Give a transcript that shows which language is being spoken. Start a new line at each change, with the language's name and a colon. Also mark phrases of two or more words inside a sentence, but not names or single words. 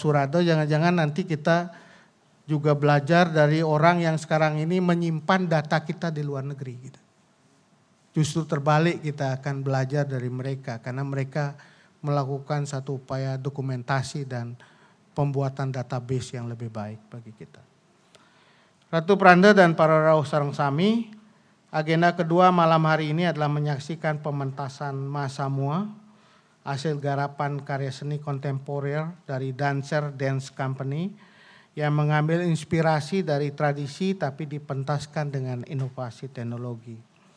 Indonesian: Surado, jangan-jangan nanti kita juga belajar dari orang yang sekarang ini menyimpan data kita di luar negeri. Gitu. Justru terbalik, kita akan belajar dari mereka karena mereka melakukan satu upaya dokumentasi dan pembuatan database yang lebih baik bagi kita.
Balinese: Ratu Pranda dan para rawuh sareng sami,
Indonesian: agenda kedua malam hari ini adalah menyaksikan pementasan Masamua, hasil garapan karya seni kontemporer dari Dancer Dance Company yang mengambil inspirasi dari tradisi tapi dipentaskan dengan inovasi teknologi.